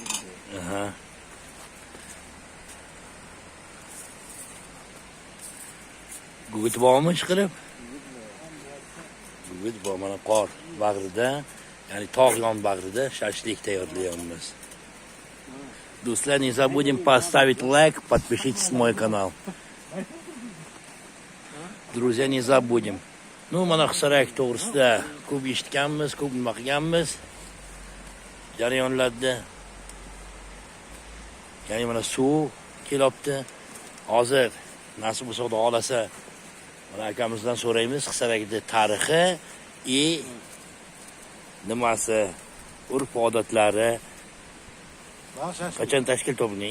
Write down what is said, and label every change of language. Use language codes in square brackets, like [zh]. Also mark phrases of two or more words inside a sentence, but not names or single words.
[uz] Aha. Gugit bormi ishqilib? Gugit bor, mana qor bag'rida, ya'ni tog' yon bag'rida shashlik tayyorlayapmiz. Do'stlar, [ru] не забудем поставить лайк, подпишитесь на мой канал. Друзья, не забудем. [uz] Nu mana Xisarak to'g'risida ko'p eshitganmiz, ko'p nima qilganmiz. Jarayonlarda. Ya'ni mana suv kelyapti. Hozir nasib bo'lsa Xudo xolasa mana akamizdan so'raymiz Xisarakning tarixi nimasi, urf-odatlari qachon tashkil topilgan.